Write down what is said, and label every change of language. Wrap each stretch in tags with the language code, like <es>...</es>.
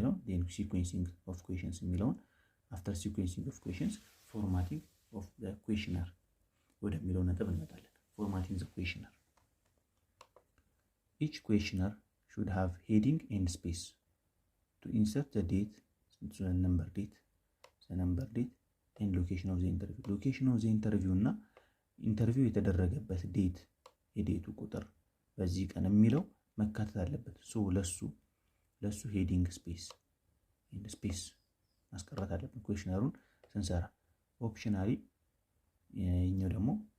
<en>then sequencing of questions የሚለውን after sequencing of questions formatting of the questionnaire</en> <am>ወደሚለው ነጥብ እንመጣለን።</am> <en>formatting the questionnaire. Each questionnaire should have heading and space to insert the date, the number date and location of the interview. Location of the interview</en> <am>እና ኢንተርቪው የተደረገበት ዴት የዴቱ ቁጥር በዚህ ቀን የሚለው መካተት አለበት። ለሱ ሄዲንግ ስፔስ ማስቀረት አለብን ኩዌሽነሩን ስንሰራ። ኦፕሽናሊ የኛው ደግሞ</am>